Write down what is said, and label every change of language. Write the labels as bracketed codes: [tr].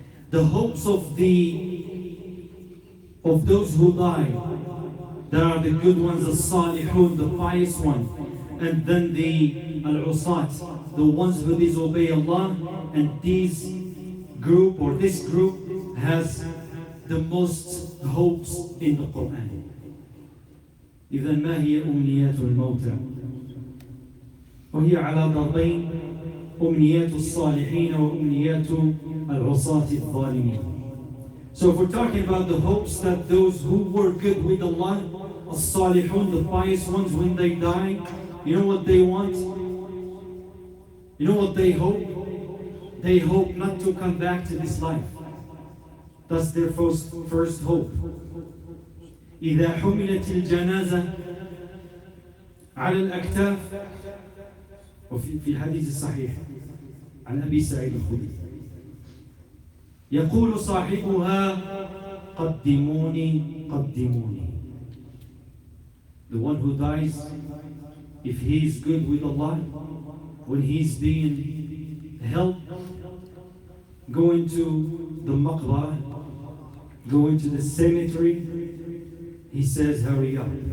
[en] The hopes of those who die, there are the good ones, the salihun, the pious one, and then the al-usat, the ones who disobey Allah, and this group has the most hopes in the Quran. [ar] إذا ما هي أمنيات الموتى؟ وهي على ضربين، أمنيات الصالحين وأمنيات العصاة الظالمين. [en] So if we're talking about the hopes that those who were good with Allah, as-salihun, the pious ones, when they die, you know what they want? You know what they hope? They hope not to come back to this life. That's their first hope. [ar] إذا حملت الجنازة على الأكتاف، وفي الحديث الصحيح عن أبي سعيد الخدري يقول صاحبها قدموني قدموني. [en] The one who dies, if he is good with Allah, when he's being held, going to the maqbarah, going to the cemetery, he says, hurry up.